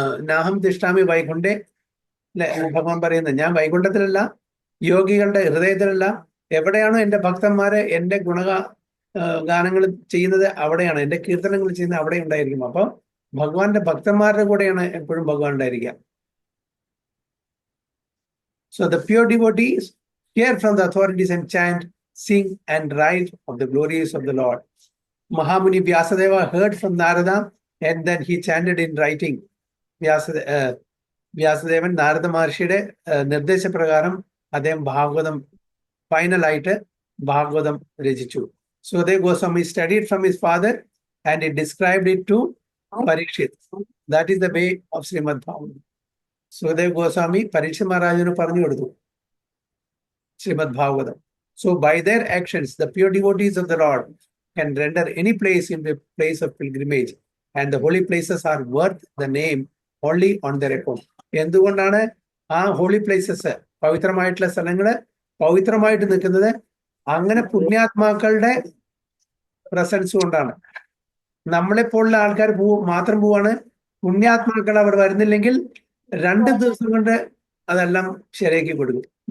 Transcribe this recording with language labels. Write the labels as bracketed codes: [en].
[sa] നാഹം തിഷ്ഠാമി വൈകുണ്ഠേ, [ml] അല്ലെ ഭഗവാൻ പറയുന്നത്. ഞാൻ വൈകുണ്ഠത്തിലല്ല, യോഗികളുടെ ഹൃദയത്തിലല്ല. എവിടെയാണോ എൻ്റെ ഭക്തന്മാരെ എൻ്റെ ഗാനങ്ങൾ ചെയ്യുന്നത് അവിടെയാണ്, എൻ്റെ കീർത്തനങ്ങൾ ചെയ്യുന്നത് അവിടെ ഉണ്ടായിരിക്കും. അപ്പൊ ഭഗവാന്റെ ഭക്തന്മാരുടെ കൂടെയാണ് എപ്പോഴും ഭഗവാൻ ഉണ്ടായിരിക്കുക. [en] So the pure devotees hear from the authorities and chant, sing and write of the glories of the Lord. Mahamuni Vyasadeva heard from Narada and then he chanted in writing. [ml] Vyasadevan Narada മഹർഷിയുടെ നിർദ്ദേശപ്രകാരം അദ്ദേഹം ഭാഗവതം ഫൈനലായിട്ട് ഭാഗവതം രചിച്ചു. [en] Sukhdev Goswami studied from his father and he described it to Parikshit. That is the way of Srimad Bhagavatam. [ml] Sukhdev Goswami Parikshit മഹാരാജന് പറഞ്ഞു കൊടുത്തു Srimad Bhagavatam. [en] So by their actions, the pure devotees of the Lord can render any place into a place of pilgrimage, and the holy places are worth the name only on their account. [ml] എന്തുകൊണ്ടാണ് ആ holy places, പവിത്രമായിട്ടുള്ള സ്ഥലങ്ങള് പവിത്രമായിട്ട് നിൽക്കുന്നത്? അങ്ങനെ പുണ്യാത്മാക്കളുടെ presence കൊണ്ടാണ്. നമ്മളെപ്പോലുള്ള ആൾക്കാർ മാത്രം പോവാണ്. പുണ്യാത്മാക്കൾ അവർ വരുന്നില്ലെങ്കിൽ 2 ദിവസം കൊണ്ട് അതെല്ലാം ശരിയാക്കി കൊടുക്കും.